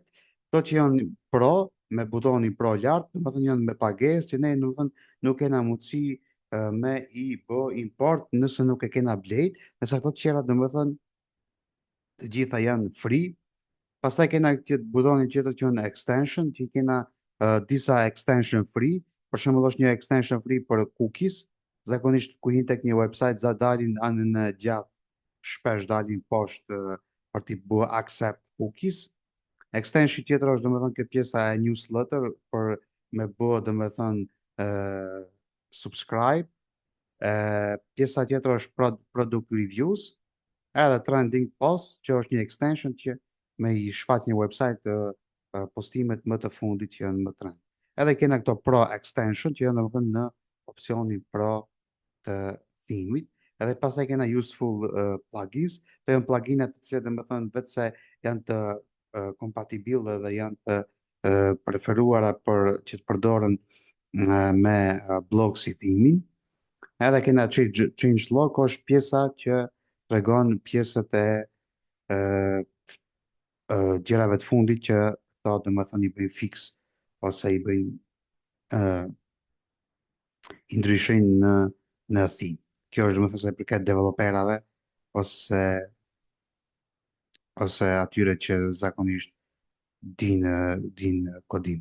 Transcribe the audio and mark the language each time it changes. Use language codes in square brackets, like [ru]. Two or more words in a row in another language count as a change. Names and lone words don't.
[sq] Këto që janë pro me butonin pro lart, domethënë janë me pagesë, që ne domethënë nuk kena mundësi me i bë import nëse nuk e kena blejt, nëse ato të tjera domethënë të gjitha janë free. Pastaj kena këtë butonin tjetër që janë extension, që kena disa extension free. Për shembull është një extension free për cookies. Zakonisht ku hin tek një website za dalin anën e gjatë, shpesh dalin poshtë për t'i bë [en] accept cookies. [sq] Extension tjetër është domethënë kjo pjesa e newsletter për me bë domethënë subscribe. Pjesa tjetër është [en] product reviews, [sq] edhe [en] trending post, [sq] që është një extension që me i shfaq një website postimet më të fundit që janë më trend. Edhe kena këto [en] pro extension [sq] që janë domethënë në opsionin pro të themit. Edhe pastaj kena [en] useful plugins, [sq] të janë pluginat të cilët domethënë vetë se janë të kompatibile dhe janë të preferuara për që të përdoren me blog si themin. Edhe kena [en] change log, [sq] është pjesa që tregon pjesët e uh, gjërave të fundit që këto domethënë i bëjnë fix ose i bëjnë i ndryshojnë në theme. Kjo është domethënë se përket developerave ose atyre që zakonisht din kodin.